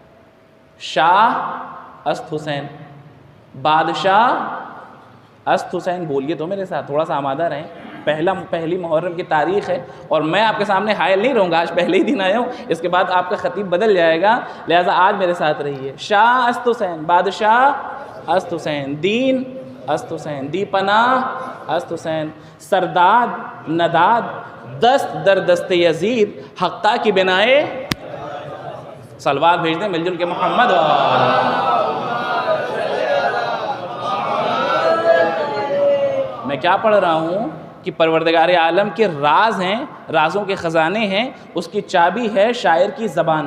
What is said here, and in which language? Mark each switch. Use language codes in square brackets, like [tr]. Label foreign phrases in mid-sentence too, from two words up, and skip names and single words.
[fa] شاہ است حسین, بادشاہ است حسین. [ur] بولیے تو میرے ساتھ, تھوڑا سا آمادہ رہیں. پہلی محرم کی تاریخ ہے، اور میں آپ کے سامنے حائل نہیں رہوں گا، آج پہلے ہی دن آیا ہوں، اس کے بعد آپ کا خطیب بدل جائے گا، لہٰذا آج میرے ساتھ رہیے۔ [fa] شاہ است حسین، بادشاہ است حسین، دین است حسین، دی پناہ است حسین، سرداد نداد دست در دست یزید، [ur] حقہ کی بنائے صلوات بھیج دیں مل جل کے محمد میں کیا پڑھ رہا ہوں کہ پروردگار عالم کے راز ہیں، رازوں کے خزانے ہیں، اس کی چابی ہے شاعر کی زبان۔